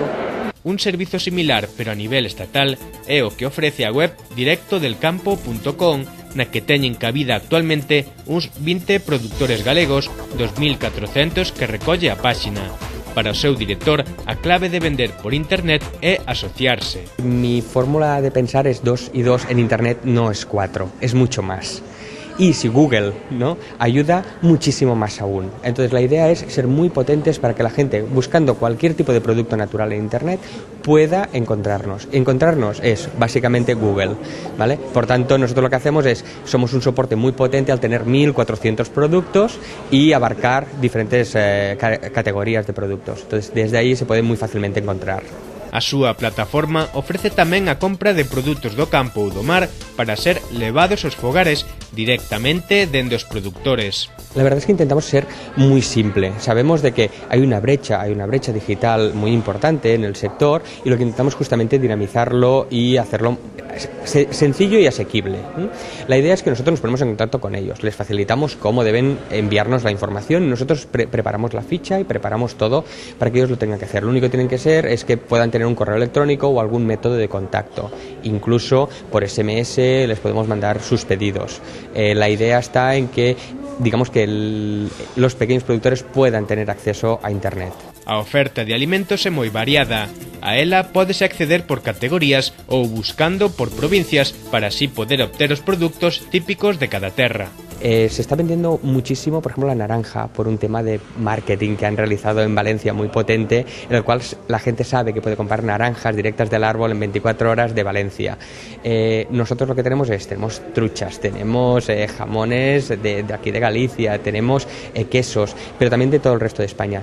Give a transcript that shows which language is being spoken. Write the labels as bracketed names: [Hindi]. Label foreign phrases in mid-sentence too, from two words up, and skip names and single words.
[Galician] Un servizo similar, pero a nivel estatal, é o que ofrece a web directodelcampo.com, na que teñen cabida actualmente uns 20 produtores galegos, 2.400 que recolle a páxina. Para o seu director, a clave de vender por internet é asociarse. [Spanish] Mi fórmula de pensar es 2 y 2 en internet no es 4, es mucho más. Y si Google, ¿no?, ayuda muchísimo más aún. Entonces la idea es ser muy potentes para que la gente, buscando cualquier tipo de producto natural en internet, pueda encontrarnos. Encontrarnos es básicamente Google, ¿vale? Por tanto, nosotros lo que hacemos es, somos un soporte muy potente al tener 1.400 productos y abarcar diferentes categorías de productos. Entonces desde ahí se puede muy fácilmente encontrar. [Galician] A súa plataforma ofrece tamén a compra de produtos do campo ou do mar para ser levados aos fogares directamente dende os produtores. [Spanish] La verdad es que intentamos ser muy simple. Sabemos de que hay una brecha digital muy importante en el sector y lo que intentamos justamente es dinamizarlo y hacerlo sencillo y asequible. La idea es que nosotros nos ponemos en contacto con ellos, les facilitamos cómo deben enviarnos la información y nosotros preparamos la ficha y preparamos todo para que ellos lo tengan que hacer. Lo único que tienen que ser es que puedan tener un correo electrónico o algún método de contacto. Incluso por SMS les podemos mandar sus pedidos. La idea está en que, digamos, que los pequeños productores puedan tener acceso a internet. [Galician] A oferta de alimentos é moi variada. A ela pódese acceder por categorías ou buscando por provincias para así poder obter os produtos típicos de cada terra. [Spanish] Se está vendiendo muchísimo, por ejemplo, la naranja, por un tema de marketing que han realizado en Valencia muy potente, en el cual la gente sabe que puede comprar naranjas directas del árbol en 24 horas de Valencia. Nosotros lo que tenemos truchas, tenemos jamones de aquí de Galicia, tenemos quesos, pero también de todo el resto de España.